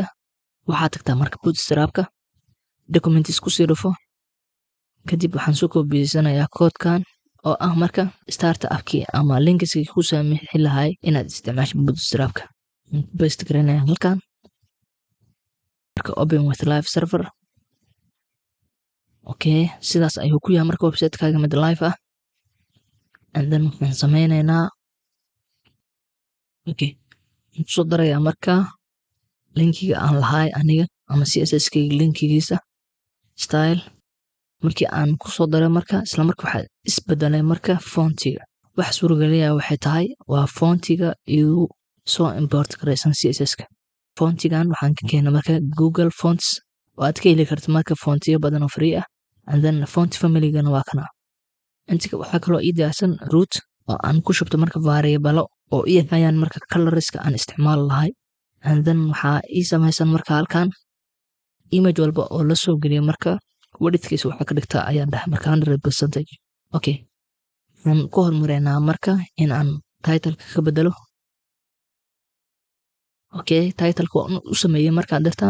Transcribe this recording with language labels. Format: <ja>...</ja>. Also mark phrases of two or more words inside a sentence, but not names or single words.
<so>Waxaad tagtaa marka Bootstrap-ka documents ku sii dhufo. Kadib waxaan soo koobiyeynayaa koodkan oo ah marka startup-kii ama linkiskii ku saamixi lahay inaad isticmaasho Bootstrap-ka. Paste gareynaya halkan marka</so> <en>open with live server.</en> <so>Okay, sidaas ayuu ku yahay marka website-kaaga mid live ah.</so> <en>And then</en> <so>waxaan sameynaynaa soo darayaa marka linkiga aan lahay aniga ama CSS-kayga linkigiisa style markii aan ku soo daray marka isla markii waxaa isbedelay marka fontiga. Wax suuragelaya waxay tahay waa fontiga iyo soo import gareysan CSS-ka. Fontigan waxaan ka keenay marka Google Fonts oo aad ka heli karto marka fontiyo badan oo free ah.</so> <en>And then font family-gana</en> <so>waa kana. Inta waxaa kaloo ii diyaarsan root oo aan ku shubto marka variable oo ii hayaan marka colors-ka aan isticmaali lahay.</so> <en>And then</en> <so>waxaa ii samaysan marka halkan image walba oo la soo geliyo marka widthkiisa waxaa ka dhigtaa ayaan dhahay marka 100%. Okay. Waxaan ku hormareynaa marka in aan title-ka ka bedelo. Okay, title-ka waan u sameeyay markaad dirtaan.</so>